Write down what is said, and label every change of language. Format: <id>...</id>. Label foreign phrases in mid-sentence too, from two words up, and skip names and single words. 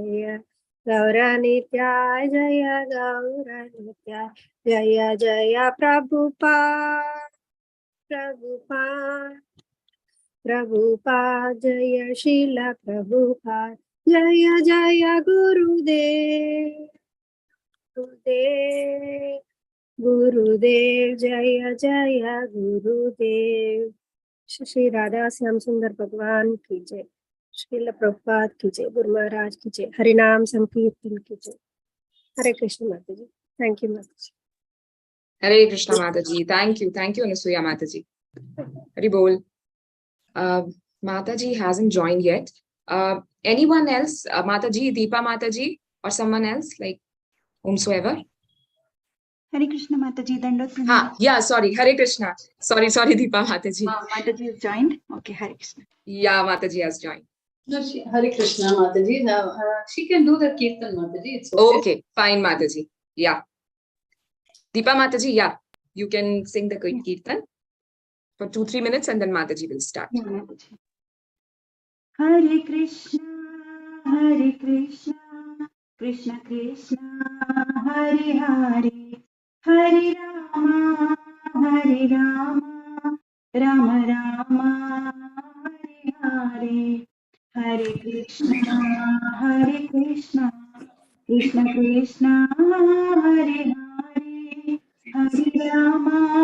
<hi>जय जय प्रभुपाद जय शील प्रभुपाद जय जय गुरुदेव जय जय गुरुदेव। श्री राधा श्याम सुंदर भगवान की जय, श्रील प्रभुपाद की जय, गुरु महाराज की जय, हरिनाम संकीर्तन की जय। हरे कृष्ण माता जी।</hi> <en>thank you</en> <hi>माता जी। हरे कृष्णा माता जी।</hi> <en>thank you</en> <hi>अनुसुया माता जी। हरि बोल। माता जी</hi> <en>hasn't joined yet. Anyone else?</en> <hi>माता जी, दीपा माता जी,</hi> <en>or someone else, like whomsoever.</en> <hi>हरे कृष्ण माता जी, दंडवत प्रणाम.</hi> <en>Yeah, sorry.</en> <hi>हरे कृष्ण.</hi> <en>Sorry,</en> <hi>दीपा माता जी. माता जी</hi> <en>has joined. Okay,</en> <hi>हरे कृष्ण.</hi> <en>Yeah,</en> <hi>माता जी</hi> <en>has joined. No,</en> <hi>हरे कृष्ण माता जी.</hi> <en>Now she can do the kirtan,</en> <hi>माता जी.</hi> <en>It's okay. Okay, fine,</en> <hi>माता जी.</hi> <en>Yeah.</en> <hi>दीपा माता जी,</hi> <en>yeah. You can sing the kirtan for 2-3 minutes and then</en> <hi>माता जी</hi> <en>will start. Yeah,</en> <hi>माता जी.</hi> <sa>हरे कृष्ण, कृष्ण कृष्ण, हरे हरे, हरे राम, राम राम, हरे हरे, हरे कृष्ण, कृष्ण कृष्ण, हरे हरे, हरे राम,</sa>